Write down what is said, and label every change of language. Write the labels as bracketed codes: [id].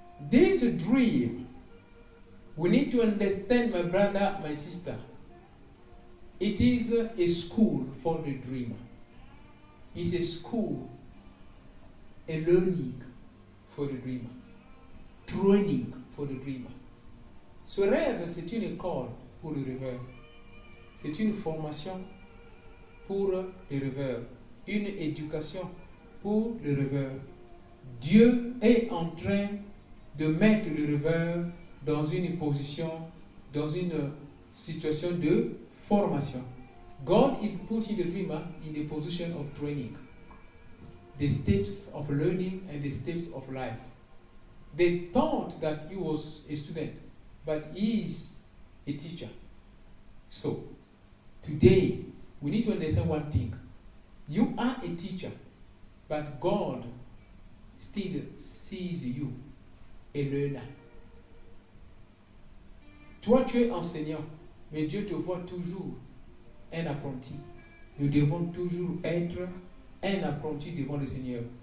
[en] This dream, we need to understand, my brother, my sister. It is a school for the dreamer. It's a school, a learning for the dreamer, training for the dreamer. [fr] Ce rêve, c'est une école pour le rêveur. C'est une formation pour le rêveur, une éducation pour le rêveur. Dieu est en train de mettre le rêveur dans une position, dans une situation de formation. [en] God is putting the dreamer in the position of training, the steps of learning and the steps of life. They thought that he was a student, but he is a teacher. So, today, we need to understand one thing. You are a teacher, but God still sees you a learner. [fr] Toi, tu es enseignant, mais Dieu te voit toujours un apprenti. Nous devons toujours être un apprenti devant le Seigneur.